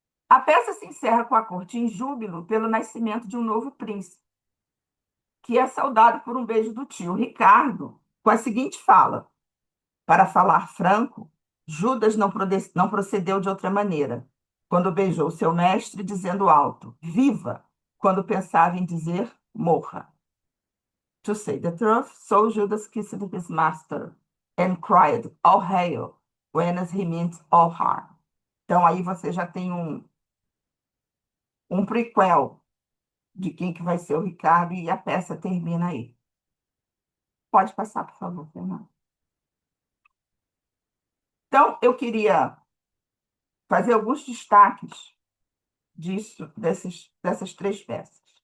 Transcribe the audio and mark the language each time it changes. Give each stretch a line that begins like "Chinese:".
Portuguese: A peça se encerra com a corte em júbilo pelo nascimento de um novo príncipe, que é saudado por um beijo do tio Ricardo, com a seguinte fala: para falar franco, Judas não procedeu de outra maneira, quando beijou seu mestre, dizendo alto, viva, quando pensava em dizer morra.
English: To say the truth, so Judas kissed his master and cried, all hail, whenas he meant all harm.
Portuguese: Então aí você já tem um prequel de quem que vai ser o Ricardo e a peça termina aí. Pode passar, por favor, Fernando. Então, eu queria fazer alguns destaques dessas três peças.